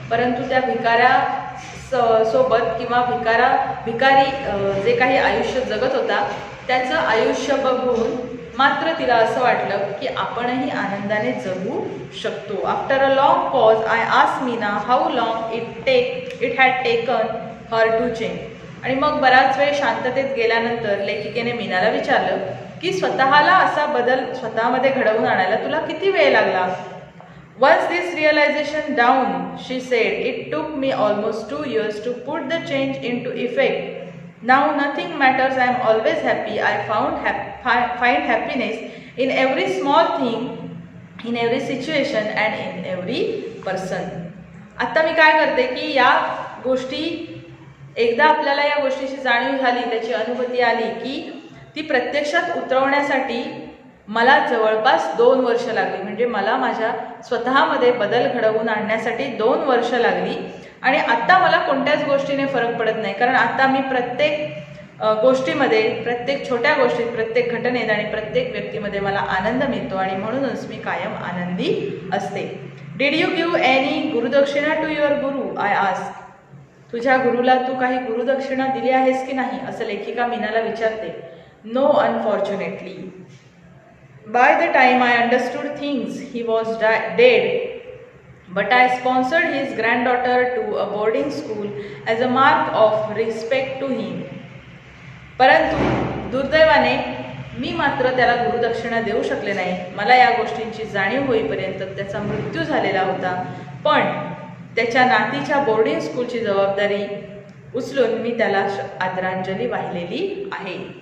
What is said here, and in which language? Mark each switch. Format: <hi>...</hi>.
<mr>परंतु त्या भिकाऱ्या सोबत किंवा भिकारी जे काही आयुष्य जगत होता त्याचं आयुष्य बघून मात्र तिला असं वाटलं की आपणही आनंदाने जगू शकतो.</mr> <en>After a long pause I asked Meena how long it had taken her to change.</en> <mr>आणि मग बराच वेळ शांततेत गेल्यानंतर लेखिकेने मीनाला विचारलं की स्वतःला असा बदल स्वतःमध्ये घडवून आणायला तुला किती वेळ लागला.</mr> <en>Once this realization down, she said, it took me almost 2 years to put the change into effect. Now nothing matters. I am always happy. I find happiness in every small thing, in every situation and in every person.</en> <mr>आता मी काय करते की या गोष्टी एकदा आपल्याला या गोष्टीची जाणीव झाली, त्याची अनुभूती आली की ती प्रत्यक्षात उतरवण्यासाठी मला जवळपास 2 वर्ष लागली. म्हणजे मला माझ्या स्वतःमध्ये बदल घडवून आणण्यासाठी 2 वर्ष लागली. आणि आत्ता मला कोणत्याच गोष्टीने फरक पडत नाही कारण आता मी प्रत्येक गोष्टीमध्ये, प्रत्येक छोट्या गोष्टीत, प्रत्येक घटनेत आणि प्रत्येक व्यक्तीमध्ये मला आनंद मिळतो आणि म्हणूनच मी कायम आनंदी असते.</mr> <en>Did you give any gurudakshina to your guru I ask.</en> <mr>तुझ्या गुरुला तू काही गुरुदक्षिणा दिली आहेस की नाही असं लेखिका मीनाला विचारते.</mr> <en>No, unfortunately. By the time I understood things, he was dead, but I sponsored his granddaughter to a boarding school as a mark of respect to him.</en> <mr>परंतु दुर्दैवाने मी मात्र त्याला गुरुदक्षिणा देऊ शकले नाही. मला या गोष्टींची जाणीव होईपर्यंत त्याचा मृत्यू झालेला होता, पण त्याच्या नातीच्या बोर्डिंग स्कूलची जबाबदारी उचलून मी त्याला आदरांजली वाहिलेली आहे.</mr>